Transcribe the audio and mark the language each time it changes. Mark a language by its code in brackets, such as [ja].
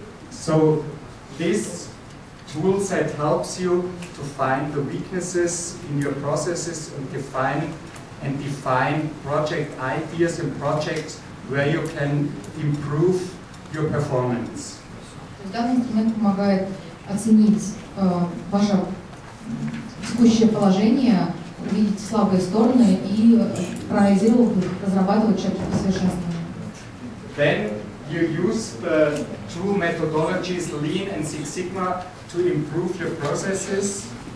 [en] So this tool set helps you to find the weaknesses in your processes and define project ideas and projects where you can improve your performance. [ru] Данный инструмент помогает оценить ваше текущее положение, увидеть слабые стороны и, проанализировав их, разрабатывать шаги по совершенствованию. [en] Then you use the two methodologies, Lean and Six Sigma, to improve your processes.